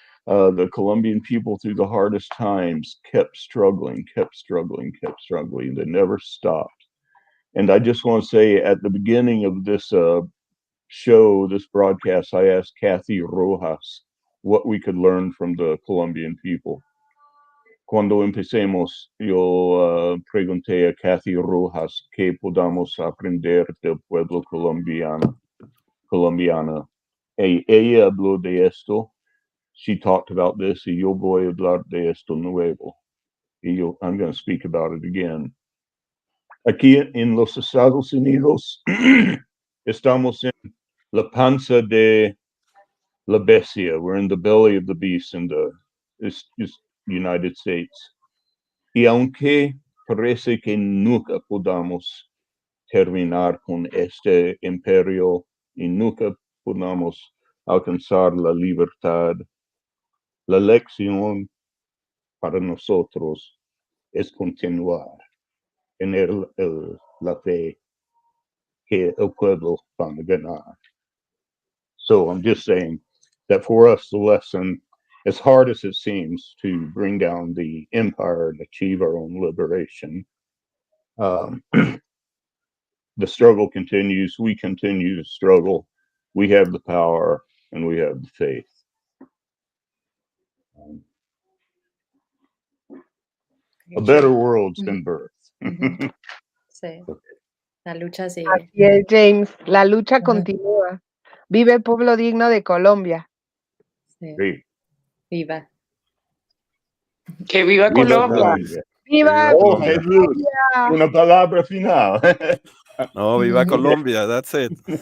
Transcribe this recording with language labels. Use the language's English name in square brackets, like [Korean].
[English] The Colombian people, through the hardest times, kept struggling. They never stopped. And I just want to say, at the beginning of this show, this broadcast, I asked Kathy Rojas what we could learn from the Colombian people. [Spanish] Cuando empecemos, yo pregunté a Kathy Rojas qué podamos aprender del pueblo colombiana. Ella habló de esto. [English] She talked about this, [Spanish] y yo voy a hablar de esto nuevo. [English] I'm going to speak about it again. [Spanish] Aquí en los Estados Unidos estamos en la panza de la bestia. [English] We're in the belly of the beast in the United States. [Spanish] Y aunque parece que nunca podamos terminar con este imperio y nunca podamos alcanzar la libertad, la lección para nosotros es continuar en la fe que el pueblo va a ganar. [English] So I'm just saying that for us, the lesson, as hard as it seems to bring down the empire and achieve our own liberation, the struggle continues. We continue to struggle. We have the power and we have the faith. A better world's been birthed. [Spanish] Sí. La lucha sigue. Así es, James. La lucha continúa. Vive el pueblo digno de Colombia. Sí. Viva. Que viva Colombia. ¡Viva Oh, Colombia! Jesús, una palabra final. No, viva Colombia, [English] that's it.